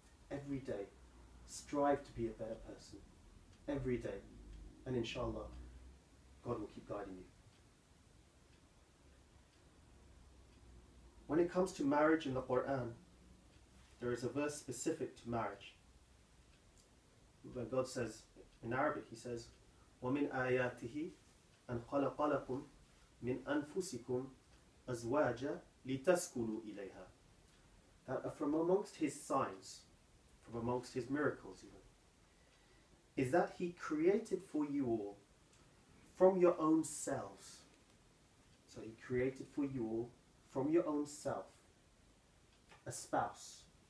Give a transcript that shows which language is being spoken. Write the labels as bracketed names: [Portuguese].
[English] Every day, strive to be a better person. Every day. And inshallah, God will keep guiding you. When it comes to marriage in the Quran, there is a verse specific to marriage. When God says, in Arabic, He says, [Arabic] وَمِنْ آيَاتِهِ أَنْ خَلَقَ لَكُمْ مِنْ أَنفُسِكُمْ أَزْوَاجًا لِتَسْكُنُوا إِلَيْهَا. [English] That from amongst His signs, from amongst His miracles even, is that He created for you all from your own selves. So He created for you all from your own self a spouse.